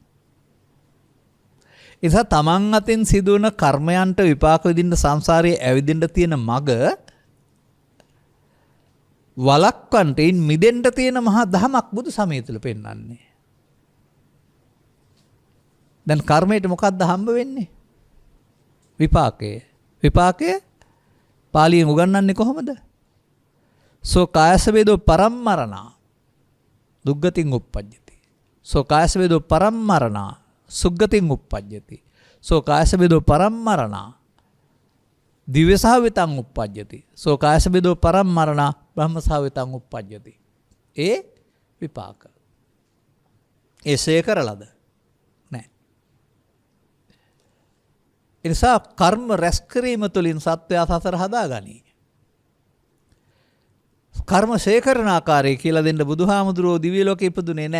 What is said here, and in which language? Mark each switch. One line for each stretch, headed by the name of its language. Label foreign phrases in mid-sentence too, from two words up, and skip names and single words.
Sinhala: එසා තමන් අතින් සිදුවන කර්මයන්ට විපාක විඳින්න සංසාරයේ ඇවිදින්න තියෙන මග වලක්වන්ටයින් මිදෙන්න තියෙන මහා දහමක් බුදු සමය තුළ පෙන්වන්නේ. දැන් කර්මයට මොකක්ද හම්බ වෙන්නේ? විපාකය. විපාකය පාලියෙන් උගන්වන්නේ කොහොමද?
Pali: සෝ කායස වේදෝ පරම්මරණා දුග්ගතින් උප්පජ්ජති. සෝ කායස වේදෝ පරම්මරණා සුග්ගතින් උප්පජ්ජති. සෝ කායස වේදෝ පරම්මරණා දිව්‍යසහවිතං උප්පජ්ජති. සෝ කායස වේදෝ පරම්මරණා බ්‍රහ්මසහවිතං උප්පජ්ජති.
Sinhala: ඒ විපාක. එසේ කරලද? නැහැ. ඒ නිසා කර්ම රැස් කිරීම තුළින් සත්වයා සසර හදාගනී. කර්ම ශේකරණ ආකාරය කියලා දෙන්න බුදුහාමුදුරුවෝ දිව්‍ය ලෝකෙ ඉපදුනේ නැහැ.